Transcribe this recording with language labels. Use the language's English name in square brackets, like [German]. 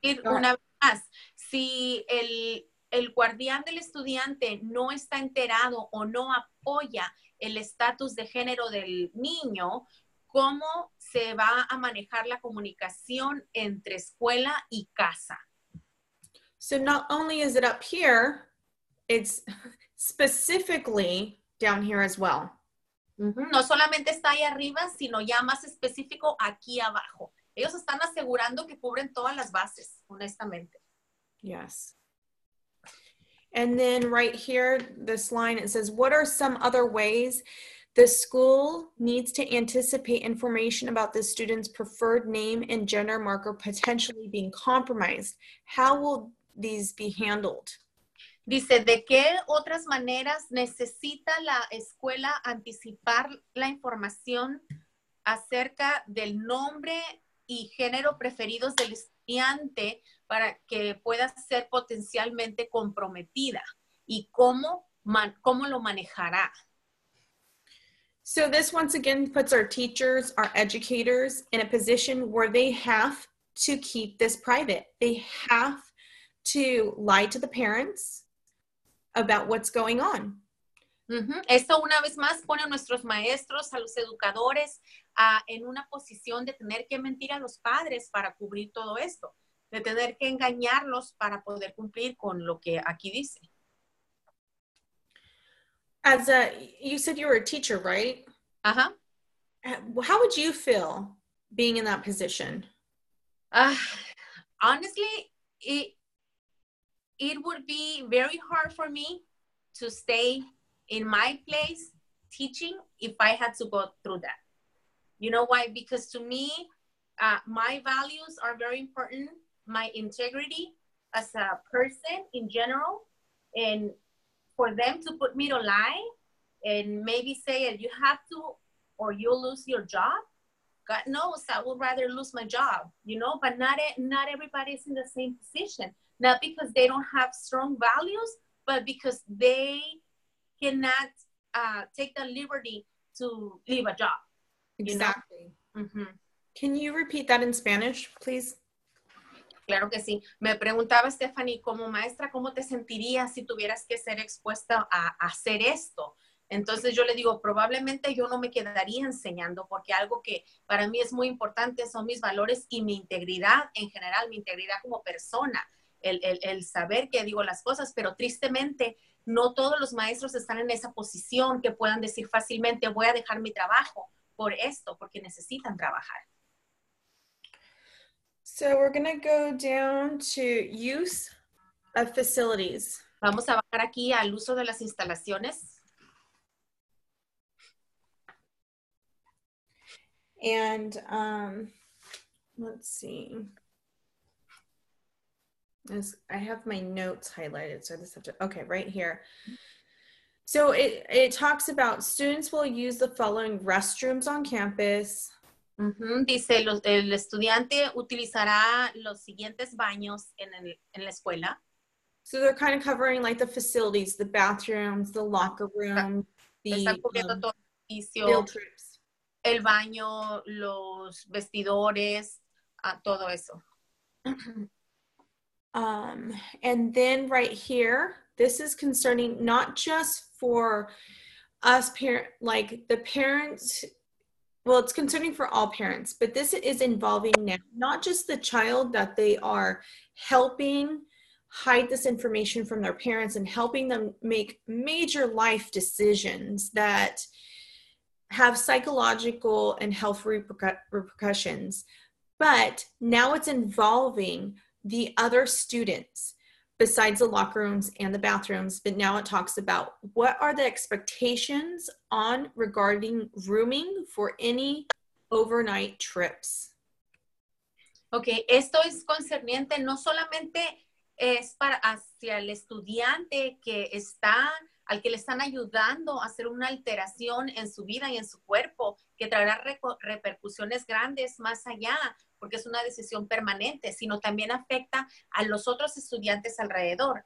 [Spanish] una vez más, si el guardián del estudiante no está enterado o no apoya el estatus de género del niño, ¿cómo se va a manejar la comunicación entre escuela y casa? [English] So not only is it up here, it's specifically down here as well. [Spanish] No solamente está ahí arriba, sino ya más específico aquí abajo. Ellos están asegurando que cubren todas las bases, honestamente. [English] Yes. And then right here, this line, it says, what are some other ways the school needs to anticipate information about the student's preferred name and gender marker potentially being compromised? How will these be handled? [Spanish] Dice, ¿de qué otras maneras necesita la escuela anticipar la información acerca del nombre y género preferidos del estudiante para que pueda ser potencialmente comprometida? ¿Y cómo lo manejará? [English] So this once again puts our teachers, our educators in a position where they have to keep this private. They have to lie to the parents about what's going on. [Spanish] Esto una vez más pone a nuestros maestros, a los educadores, en una posición de tener que mentir a los padres para cubrir todo esto, de tener que engañarlos para poder cumplir con lo que aquí dice. [English] You said you were a teacher, right? Ajá. How would you feel being in that position? Honestly, it would be very hard for me to stay in my place teaching if I had to go through that. You know why? Because to me, my values are very important, my integrity as a person in general, and for them to put me to lie and maybe say you have to or you'll lose your job, God knows I would rather lose my job, you know, but not everybody is in the same position. Not because they don't have strong values, but because they cannot take the liberty to leave a job. Exactly. You know? Can you repeat that in Spanish, please? [Spanish] Claro que sí. Me preguntaba Stephanie, como maestra, ¿cómo te sentirías si tuvieras que ser expuesta a hacer esto? Entonces yo le digo, probablemente yo no me quedaría enseñando porque algo que para mí es muy importante son mis valores y mi integridad en general, mi integridad como persona, el saber que digo las cosas, pero tristemente no todos los maestros están en esa posición que puedan decir fácilmente voy a dejar mi trabajo por esto, porque necesitan trabajar. [English] So we're going to go down to use of facilities. [Spanish] Vamos a bajar aquí al uso de las instalaciones. [English] And let's see. I have my notes highlighted, so I just have to, okay, right here. So it talks about students will use the following restrooms on campus. [Spanish] Dice, el estudiante utilizará los siguientes baños en la escuela. [English] So they're kind of covering like the facilities, the bathrooms, the locker room, the field trips. [Spanish] El baño, los vestidores, todo eso. [English] And then right here, this is concerning not just for us like the parents, well, it's concerning for all parents, but this is involving now, not just the child that they are helping hide this information from their parents and helping them make major life decisions that have psychological and health repercussions, but now it's involving the other students besides the locker rooms and the bathrooms. But now it talks about what are the expectations on regarding rooming for any overnight trips. [Spanish] Okay, esto es concerniente, no solamente es para hacia el estudiante que está, al que le están ayudando a hacer una alteración en su vida y en su cuerpo, que traerá repercusiones grandes más allá, porque es una decisión permanente, sino también afecta a los otros estudiantes alrededor.